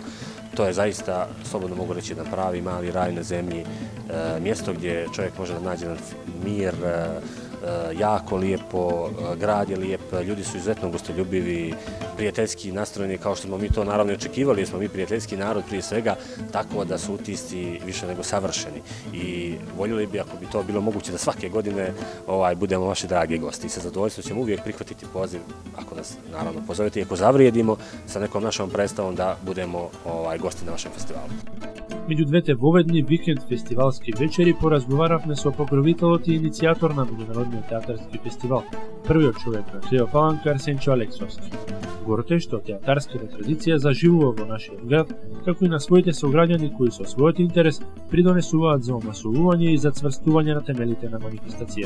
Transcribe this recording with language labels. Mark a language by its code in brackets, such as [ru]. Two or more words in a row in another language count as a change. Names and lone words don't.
[sr] To je zaista, slobodno mogu reći, jedan pravi mali raj na zemlji, mjesto gdje čovjek može da nađe mir, jako lijepo, grad je lijep, ljudi su izuzetno gostoljubivi, prijateljski nastrojeni kao što smo mi to naravno očekivali, jer smo mi prijateljski narod prije svega, tako da su utisci više nego savršeni. I voljeli bi, ako bi to bilo moguće, da svake godine budemo vaši dragi gosti. I sa zadovoljstvom ćemo uvijek prihvatiti poziv, ako nas naravno pozovete i ako zavrijedimo sa nekom našom predstavom da budemo gosti na vašem festivalu. [mk] Меѓу двете воведни викенд фестивалски вечери поразговаравме со покровителот и иницијатор на Меѓународниот театарски фестивал, првиот човек на Криво Паланка Арсенчо Алексовски. Горте што театарската традиција заживува во нашиот град, како и на своите сограѓани кои со својот интерес придонесуваат за омасовување и зацврстување на темелите на манифестацијата.